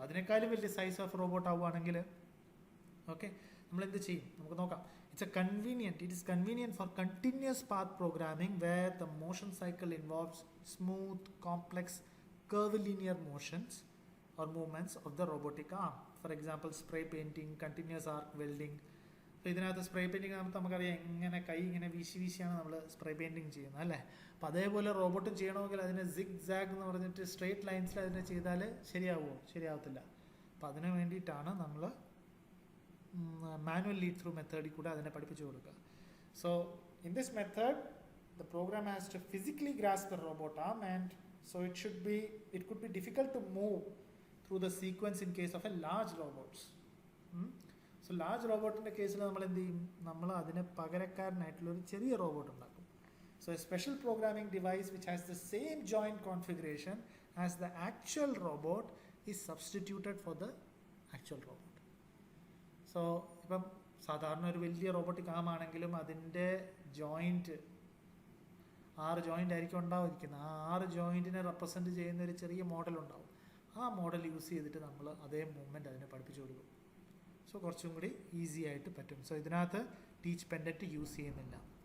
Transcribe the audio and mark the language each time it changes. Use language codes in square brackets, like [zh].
[ml] അതിനേക്കാളും വലിയ size of robot ആവുകയാണെങ്കിൽ ഓക്കെ നമ്മൾ എന്ത് ചെയ്യും നമുക്ക് നോക്കാം. [en] It is convenient for continuous path programming where the motion cycle involves smooth complex curvilinear motions or movements of the robotic arm. For example, spray painting, continuous arc welding. [ml] അപ്പോൾ ഇതിനകത്ത് spray painting നമുക്കറിയാം എങ്ങനെ കൈ ഇങ്ങനെ വീശിയാണ് നമ്മൾ spray painting ചെയ്യുന്നത് അല്ലേ. അപ്പോൾ അതേപോലെ റോബോട്ടും ചെയ്യണമെങ്കിൽ അതിനെ സിഗ് സാഗ് എന്ന് പറഞ്ഞിട്ട് സ്ട്രേറ്റ് ലൈൻസിൽ അതിനെ ചെയ്താൽ ശരിയാവുമോ? ശരിയാവത്തില്ല. അപ്പോൾ അതിന് വേണ്ടിയിട്ടാണ് നമ്മൾ മാനുവൽ ലീഡ് ത്രൂ മെത്തേഡിൽ കൂടെ അതിനെ പഠിപ്പിച്ചു കൊടുക്കുക. [en] So in this method the program has to physically grasp the robot arm and so it could be difficult to move through the sequence in case of a large robots. [ml] So large robotന്റെ കേസിൽ നമ്മൾ എന്ത് ചെയ്യും? നമ്മൾ അതിനെ പകരക്കാരനായിട്ടുള്ള ഒരു ചെറിയ robot ഉണ്ടാക്കും. [en] So a special programming device which has the same joint configuration as the actual robot is substituted for the actual robot. [ml] So ഇപ്പം സാധാരണ ഒരു വലിയ റോബോട്ടിക് ആം ആണെങ്കിലും അതിൻ്റെ ജോയിൻറ്റ് 6 ജോയിൻ്റ് ആയിരിക്കും ഉണ്ടായിരിക്കുന്നത്. ആ 6 ജോയിൻറ്റിനെ റെപ്രസെൻറ്റ് ചെയ്യുന്ന ഒരു ചെറിയ മോഡൽ ഉണ്ടാവും. ആ മോഡൽ യൂസ് ചെയ്തിട്ട് നമ്മൾ അതേ മൂവ്മെൻറ്റ് അതിനെ പഠിപ്പിച്ചു കൊടുക്കും. സോ കുറച്ചും കൂടി ഈസി ആയിട്ട് പറ്റും. സോ ഇതിനകത്ത് ടീച്ച് പെൻഡൻറ്റ് യൂസ് ചെയ്യുന്നില്ല.